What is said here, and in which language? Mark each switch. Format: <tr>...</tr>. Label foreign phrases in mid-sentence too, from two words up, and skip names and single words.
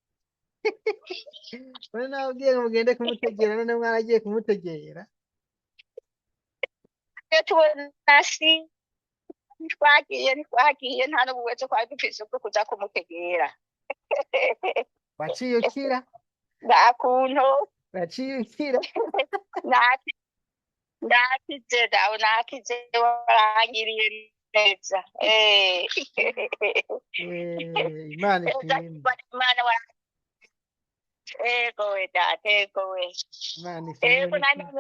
<rn>None nababwiye ngo mugende kumutegera none mwaragiye kumutegera. iyo tubona ntitwagiye nta n'ubuwetse twari dufise bwo kuja kumutegera Waciye ukira. nta kuntu Waciye ukira. naki- nakije dawe nakije warangiriye neza Imana Neza ishimwe. Imana ego we data ego we Imana ishimwe. ego nanone</rn>